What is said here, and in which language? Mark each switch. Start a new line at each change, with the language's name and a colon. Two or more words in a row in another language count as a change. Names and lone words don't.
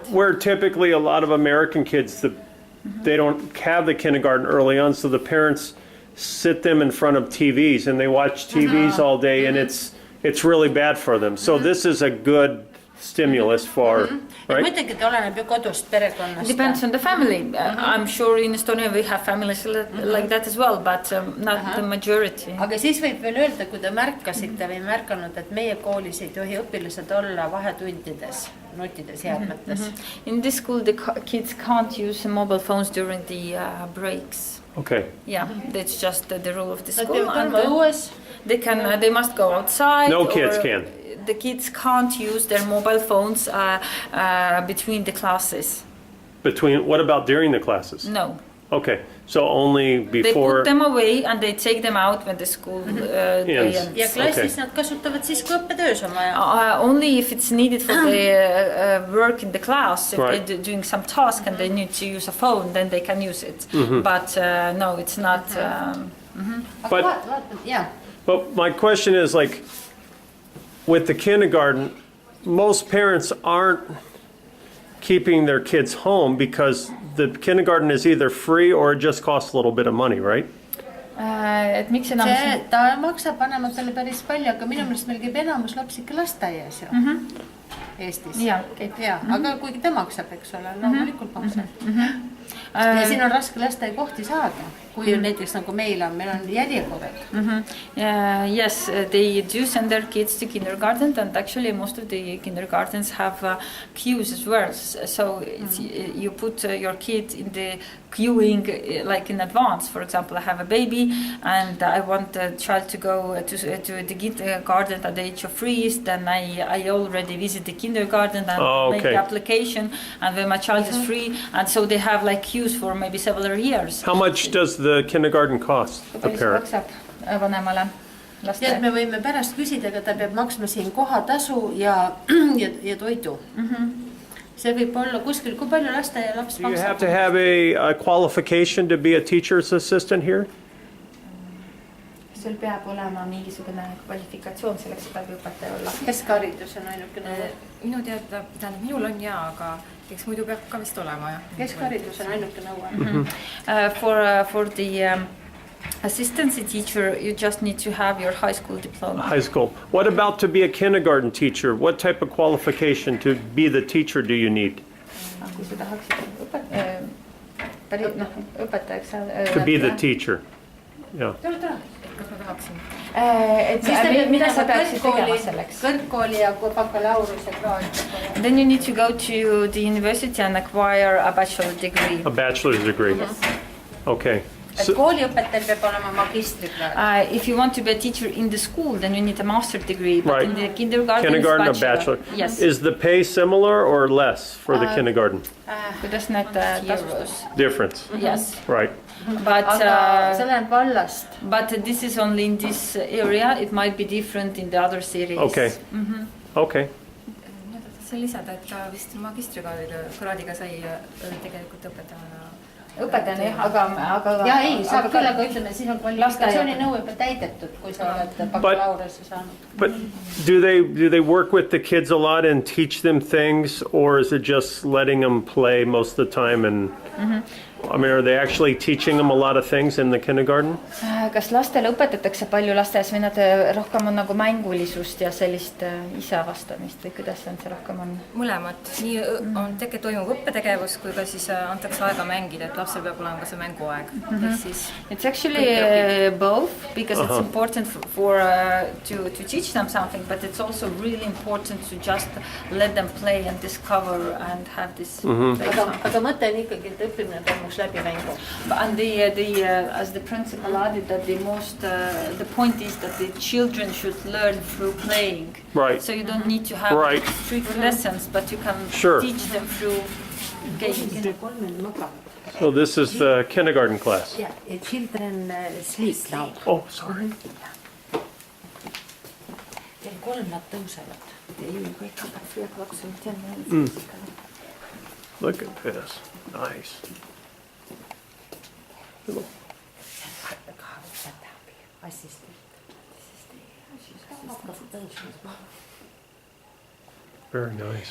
English: But where typically a lot of American kids, they don't have the kindergarten early on, so the parents sit them in front of TVs and they watch TVs all day, and it's really bad for them. So this is a good stimulus for, right? Depends on the family. I'm sure in Estonia we have families like that as well, but not the majority.
Estonian: Aga siis võib veel öelda, kui te märkasite või märkanud, et meie koolis ei tohi õpilased olla vahetundides, nutides, jäädmetes.
English: In this school the kids can't use mobile phones during the breaks. Okay. Yeah, that's just the rule of the school. They must go outside. No kids can. The kids can't use their mobile phones between the classes. What about during the classes? No. Okay, so only before... They put them away and they take them out when the school ends.
Estonian: Ja klassis nad kasutavad siis, kui õppetöös on vaja.
English: Only if it's needed for the work in the class. If they're doing some task and they need to use a phone, then they can use it. But no, it's not... But my question is, like, with the kindergarten, most parents aren't keeping their kids home because the kindergarten is either free or it just costs a little bit of money, right?
Estonian: Ta maksab vanematele päris palju, aga minu meelest meil käib enamus lapsi ikka lasteaias Eestis. Ja, aga kuigi ta maksab, eks ole, loomulikult maksab. ja siin on raske lasteaiakohti saada, kui näiteks nagu meil on järjekorrad.
English: Yes, they do send their kids to kindergarten, and actually most of the kindergartens have queues as well. So you put your kid in the queuing like in advance. For example, I have a baby and I want the child to go to the kindergarten at the age of 3. Then I already visit the kindergarten and make the application, and when my child is 3, and so they have like queues for maybe several years. How much does the kindergarten cost a parent?
Estonian: Vanemale laste. Me võime pärast küsida, aga ta peab maksma siin kohatasu ja toidu. See võib olla kuskil, kui palju laps
English: Do you have to have a qualification to be a teacher's assistant here?
Estonian: Sul peab olema mingisugune kvalifikatsioon selleks, et abiõpetaja olla. Keskharidus on ainukene. Minu teada, minul on aga eks muidu peab ka vist olema. Keskharidus on ainuke nõue.
English: For the assistancy teacher, you just need to have your high school diploma. High school. What about to be a kindergarten teacher? What type of qualification to be the teacher do you need?
Estonian: Kui sa tahaksid õpetajaks saada.
English: To be the teacher. Yeah.
Estonian: Kas ma tahaksin? Mida sa peaksid tegema selleks? Kõrgkooli ja bakalaureuse kraad.
English: Then you need to go to the university and acquire a bachelor degree. A bachelor's degree. Yes. Okay.
Estonian: Kooliõpetajal peab olema magistrikraad.
English: If you want to be a teacher in the school, then you need a master's degree. But Right. in the kindergarten, Kindergarten, it's a bachelor. Yes. Is the pay similar or less for the kindergarten?
Estonian: Kuidas need tasustus?
English: Difference. Yes. Right. But
Estonian: Aga see läheb vallast.
English: but this is only in this area. It might be different in the other cities. Okay. Okay.
Estonian: Mina tahtsin lisada, et ta vist magistrikraadiga sai tegelikult õpetajana. Õpetajana jah, aga Ja ei, saab küll, aga ütleme, siis on kvalifikatsiooni nõue juba täidetud, kui sa oled bakalaureuse saanud.
English: But do they work with the kids a lot and teach them things, or is it just letting them play most of the time? And I mean, are they actually teaching them a lot of things in the kindergarten?
Estonian: kas lastele õpetatakse palju lasteaias või nad rohkem on nagu mängulisust ja sellist isavastamist või kuidas see rohkem on? Mõlemat. Nii on toimub õppetegevus, kui ka siis antakse aega mängida, et lapsel peab olema ka see mänguaeg.
English: It's actually both, because it's important to teach them something, but it's also really important to just let them play and discover and have this
Estonian: Aga mõte on ikkagi, et õppimine toimuks läbi mängu.
English: And as the principal added, that the point is that the children should learn through playing. Right. So you don't need to have Right. strict lessons, but you can Sure. teach them through games. So this is the kindergarten class. Yeah, children sleep now. Oh, sorry.
Estonian: Kell 3 nad tõusevad.
English: Look at this. Nice. Very nice.